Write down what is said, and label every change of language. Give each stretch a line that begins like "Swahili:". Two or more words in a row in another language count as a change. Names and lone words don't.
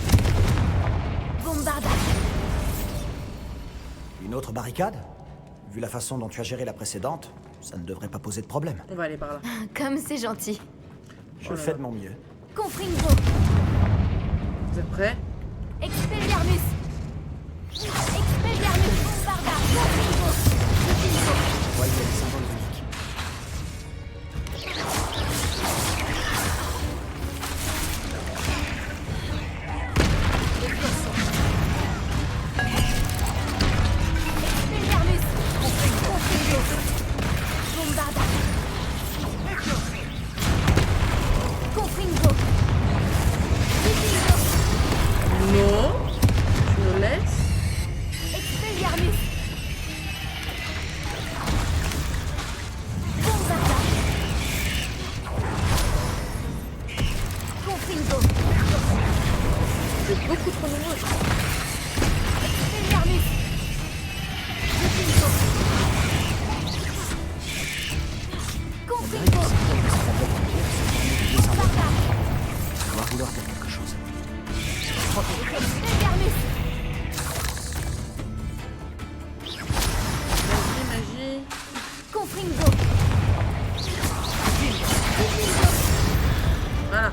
French: Bombarda! Une autre barricade? Vu la façon dont tu as géré la précédente, ça ne devrait pas poser de problème. On va aller par là. Comme c'est gentil. Je Oh là fais là. de mon mieux. Confringo! Vous êtes prêts? Expelliarmus! Expelliarmus! Bombarda! Confringo! Confringo! Voyez les symboles uniques. Expelliarmus! Confringo! Bombarda! Confringo! Confringo! Non. Tu me laisses? Expelliarmus! Bombarda! Confringo! C'est beaucoup trop nombreux. Expelliarmus! Confringo! Confringo! Bombarda! Tu dois vouloir dire quelque chose. Expelliarmus! Magie. Confringo! Voilà.